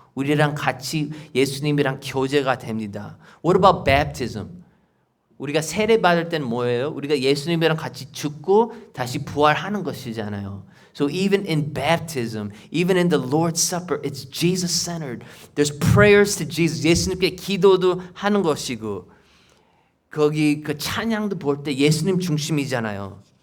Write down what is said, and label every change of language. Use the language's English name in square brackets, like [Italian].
[Korean] 우리랑 같이 예수님이랑 교제가 됩니다. [English] What about baptism? [Korean] 우리가 세례 받을 때는 뭐예요? 우리가 예수님이랑 같이 죽고 다시 부활하는 것이잖아요. [English] So even in baptism, even in the Lord's Supper, it's Jesus-centered. There's prayers to Jesus. [Korean] 예수님께 기도도 하는 것이고 거기 그 찬양도 볼 때 예수님 중심이잖아요.